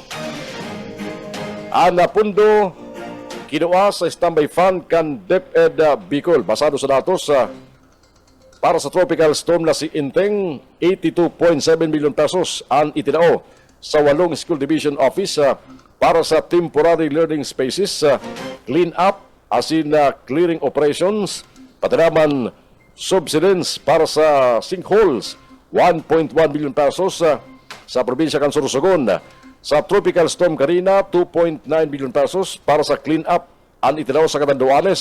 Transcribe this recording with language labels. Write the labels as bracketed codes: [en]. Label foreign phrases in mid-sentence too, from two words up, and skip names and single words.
[bik] Ang pundo kinuha sa [en] standby fund [bik] kan DepEd Bicol basado sa datos para sa [en] tropical storm [bik] na si Inteng, 82.7 million pesos ang itinao sa 8 School Division Office para sa [en] temporary learning spaces, clean up, [bik] asin [en] clearing operations, [bik] pati naman subsidence para sa sinkholes, 1.1 million pesos sa probinsya kan Sorsogon. Sa [en] tropical storm [bik] Karina, 2.9 million pesos para sa [en] clean up [bik] ang itinao sa Catanduanes.